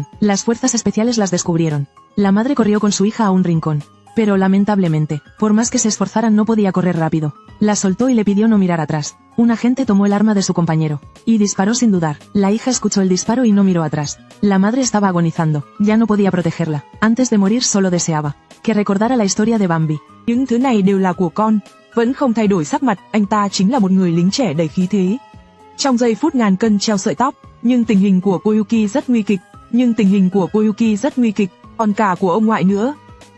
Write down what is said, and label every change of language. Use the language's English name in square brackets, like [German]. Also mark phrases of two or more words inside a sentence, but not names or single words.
[Spanish] Las fuerzas especiales las descubrieron. La madre corrió con su hija a un rincón, pero lamentablemente, por más que se esforzaran no podía correr rápido. La soltó y le pidió no mirar atrás. Un agente tomó el arma de su compañero y disparó sin dudar. La hija escuchó el disparo y no miró atrás. La madre estaba agonizando, ya no podía protegerla. Antes de morir solo deseaba que recordara la historia de Bambi. [Vietnamese] Những thứ này đều là của con. Vẫn không thay đổi sắc mặt, anh ta chính là một người lính trẻ đầy khí thế. Trong giây phút ngàn cân treo sợi tóc, nhưng tình hình của Koyuki rất nguy kịch. Còn cả của ông ngoại nữa.